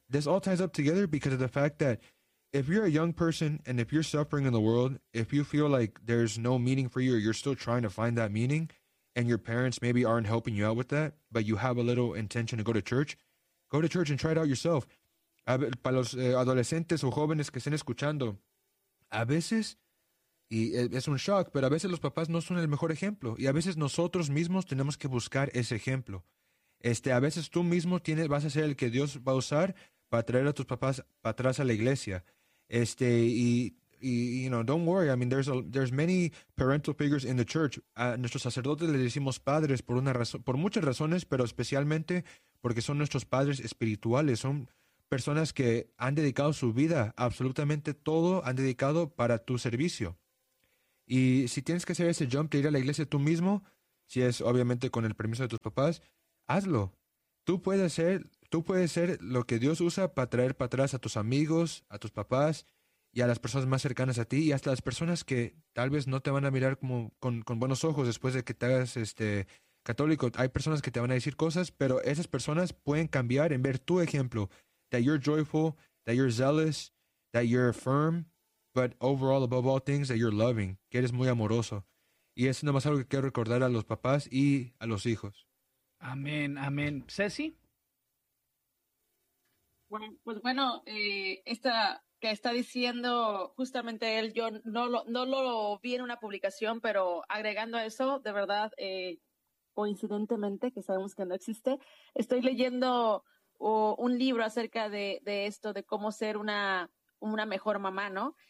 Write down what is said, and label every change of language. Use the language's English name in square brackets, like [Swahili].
[English] This all ties up together because of the fact that if you're a young person and if you're suffering in the world, if you feel like there's no meaning for you or you're still trying to find that meaning and your parents maybe aren't helping you out with that, but you have a little intention to go to church and try it out yourself. [Spanish] Para los adolescentes o jóvenes que estén escuchando, a veces, y es un shock, pero a veces los papás no son el mejor ejemplo y a veces nosotros mismos tenemos que buscar ese ejemplo. A veces tú mismo vas a ser el que Dios va a usar para traer a tus papás para atrás a la iglesia. [English] Don't worry. I mean, there's many parental figures in the church. [Spanish] A nuestros sacerdotes les decimos padres por muchas razones, pero especialmente porque son nuestros padres espirituales. Son personas que han dedicado su vida, absolutamente todo han dedicado para tu servicio. Y si tienes que hacer ese jump de ir a la iglesia tú mismo, si es obviamente con el permiso de tus papás, hazlo. Tú puedes ser lo que Dios usa para traer para atrás a tus amigos, a tus papás y a las personas más cercanas a ti y hasta las personas que tal vez no te van a mirar como con buenos ojos después de que te hagas católico. Hay personas que te van a decir cosas, pero esas personas pueden cambiar en ver tu ejemplo. [English] That you're joyful, that you're zealous, that you're firm, but overall, above all things, that you're loving. [Spanish] Que eres muy amoroso. Y eso es nomás algo que quiero recordar a los papás y a los hijos. Amén, amén. Ceci. Bueno, pues bueno, esta que está diciendo justamente él, yo no lo vi en una publicación, pero agregando a eso, de verdad, coincidentemente, que sabemos que no existe, estoy leyendo un libro acerca de esto, de cómo ser una mejor mamá, ¿no?